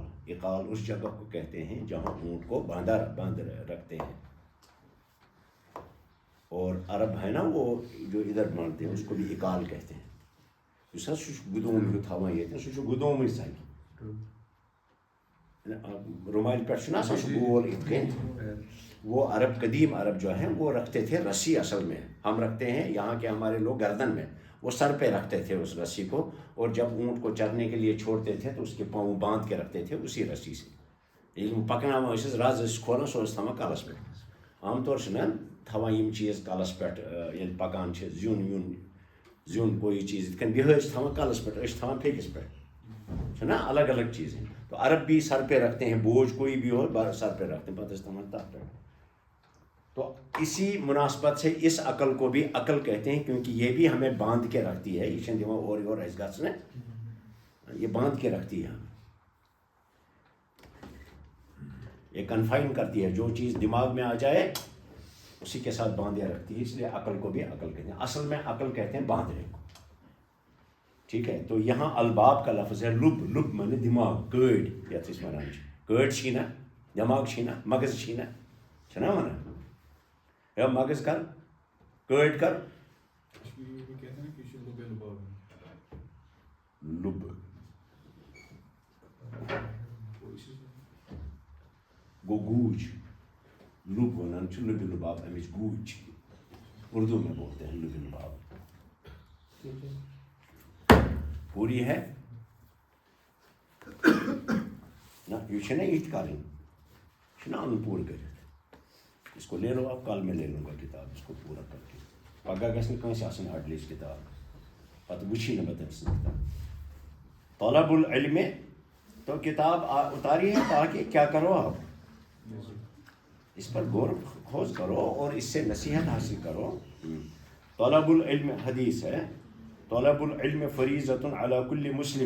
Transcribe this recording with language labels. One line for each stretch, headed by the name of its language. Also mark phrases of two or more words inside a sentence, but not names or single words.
Urdu: اقال اس جگہ کو کہتے ہیں جہاں اونٹ کو باندھ رکھتے ہیں. اور عرب ہے نا وہ جو ادھر باندھتے ہیں اس کو بھی اقال کہتے ہیں.
Kashmiri: اس گدوم ہیو تھاوان یہ سہ گدوم سکہ رومال پہ سہ گول ات کن.
Urdu: وہ عرب قدیم عرب جو ہیں وہ رکھتے تھے رسی. اصل میں ہم رکھتے ہیں یہاں کے ہمارے لوگ گردن میں، وہ سر پہ رکھتے تھے اس رسی کو، اور جب اونٹ کو چرنے کے لیے چھوڑتے تھے تو اس کے پاؤں باندھ کے رکھتے تھے اسی رسی سے.
Kashmiri: ییٚلہِ پکناوان ٲسِس رز ٲسۍ کھولان سُہ ٲسۍ تھاوان کلس پٮ۪ٹھ. عام طور چھِنہ تھاوان یِم چیٖز کلس پٮ۪ٹھ ییٚلہِ پکان چھِ زیُن کوئی چیٖز یِتھ کٔنۍ بِہٲرۍ چھِ تھاوان کلس پٮ۪ٹھ، أسۍ چھِ تھاوان پھیٚکِس پٮ۪ٹھ، چھِ نا
Urdu: الگ الگ چیزیں. تو عرب بھی سر پہ رکھتے ہیں، بوجھ کوئی بھی ہو سر پہ رکھتے ہیں،
Kashmiri: پتہ ٲسۍ تھاوان تتھ پٮ۪ٹھ.
Urdu: تو اسی مناسبت سے اس عقل کو بھی عقل کہتے ہیں، کیونکہ یہ بھی ہمیں باندھ کے رکھتی ہے.
Kashmiri: یہ چھنہ دِوان اورٕ یورٕ اَسہِ گژھنہٕ،
Urdu: یہ باندھ کے رکھتی ہے، یہ کنفائن کرتی ہے. جو چیز دماغ میں آ جائے اسی کے ساتھ باندھے رکھتی ہے. اس لیے عقل کو بھی عقل کہتے ہیں. اصل میں عقل کہتے ہیں باندھنے کو. ٹھیک ہے. تو یہاں الباب کا لفظ ہے لب. لب مانے دماغ،
Kashmiri: کٲڑۍ یتھ أسۍ ونان چھِ. کٲڑۍ چھی نا، دماغ چھی نا، مغز چھی نا، چھنا ونان ہے مغز کر، کٲڑۍ کر، لب. گو گوج، لب ونان چھِ لبِ لباب، امِچ گوج چھِ.
Urdu: اردو میں بولتے ہیں لبِ لباب. پوری ہے نہ،
Kashmiri: یہ چھنا یہ کریں، چھنا ان پور کر.
Urdu: اس کو لے لو آپ، کل میں لے لوں گا کتاب اس کو پورا کر کے.
Kashmiri: پگہ گژھِ نہٕ کٲنٛسہِ آسٕنۍ اڈلیج کتاب، پتہٕ وٕچھی نہٕ بہٕ تٔمۍ سٕنٛز کتاب.
Arabic: طلب العلم،
Urdu: تو کتاب اتاری ہے تاکہ کیا کرو آپ اس پر غور خوض کرو اور اس سے نصیحت حاصل کرو. طلب العلم حدیث ہے،
Arabic: طلب العلم فریضۃ علی کل مسلم.